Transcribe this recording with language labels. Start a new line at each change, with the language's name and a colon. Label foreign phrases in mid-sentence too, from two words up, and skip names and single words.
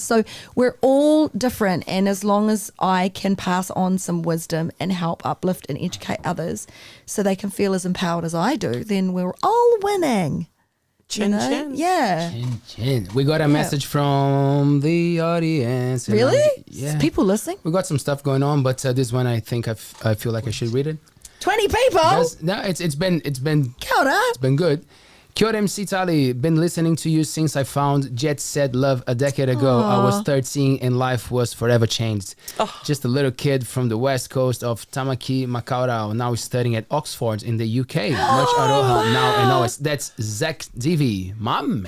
English: So we're all different, and as long as I can pass on some wisdom and help uplift and educate others so they can feel as empowered as I do, then we're all winning. Chin chin. Yeah. Chin chin. We got a message from the audience. Really? Yeah. People listening? We got some stuff going on, but this one I think I feel like I should read it. 20 people? No, it's been
Māori: Kia ora.
English: it's been good.
Māori: Kia ora, MC Tali.
English: Been listening to you since I found Jet Set Love a decade ago. I was 13 and life was forever changed. Just a little kid from the west coast of Tamaki, Makaurau. Now he's studying at Oxford in the UK. Much aroha now and always. That's Zach DV, my man.